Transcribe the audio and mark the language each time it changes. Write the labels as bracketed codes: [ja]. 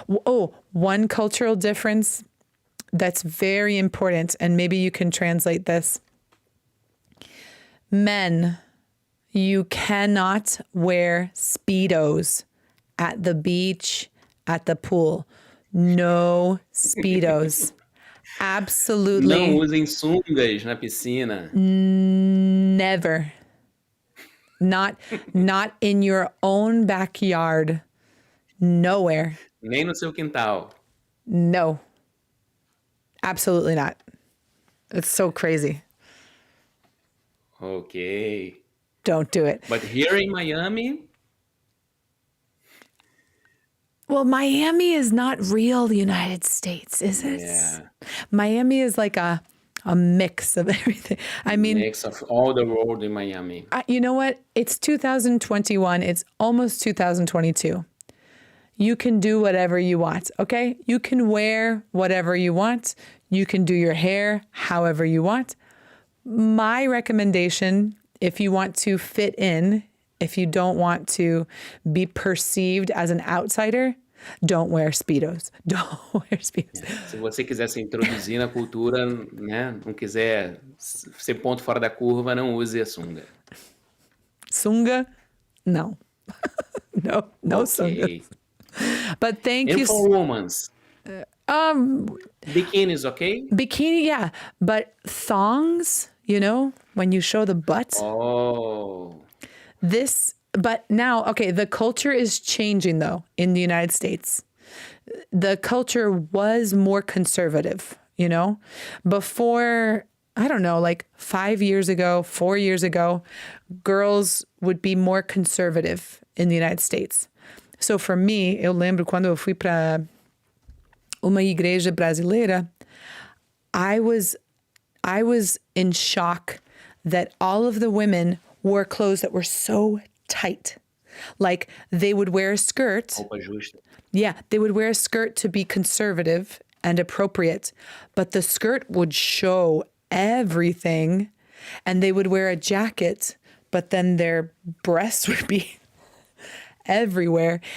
[en] Oh, one cultural difference that's very important, and maybe you can translate this. Men, you cannot wear Speedos at the beach, at the pool. No Speedos. Absolutely. [pt] Não usem sungas na piscina. [en] Never. Not in your own backyard. Nowhere. [pt] Nem no seu quintal. [en] No. Absolutely not. It's so crazy. Okay. Don't do it. But here in Miami... Well, Miami is not real United States, is it? Yeah. Miami is like a mix of everything. I mean, mix of all the world in Miami. You know what? It's 2021. It's almost 2022. You can do whatever you want, okay? You can wear whatever you want. You can do your hair however you want. My recommendation, if you want to fit in, if you don't want to be perceived as an outsider, don't wear Speedos. Don't wear Speedos. [pt] Se você quiser se introduzir na cultura, né, não quiser ser ponto fora da curva, não use a sunga. [en] Sunga? No. No okay. Sunga. But thank you. And for women? Bikinis, okay? Bikini, yeah. But thongs, when you show the butt. Oh. But now, okay, the culture is changing though in the United States. The culture was more conservative, Before, I don't know, like 5 years ago, 4 years ago, girls would be more conservative in the United States. So for me, [pt] eu lembro quando eu fui para uma igreja brasileira, [en] I was I was in shock that all of the women wore clothes that were so tight. Like they would wear a skirt. [pt] Roupa justa. [en] Yeah, they would wear a skirt to be conservative and appropriate, but the skirt would show everything, and they would wear a jacket, but then their breasts would be everywhere.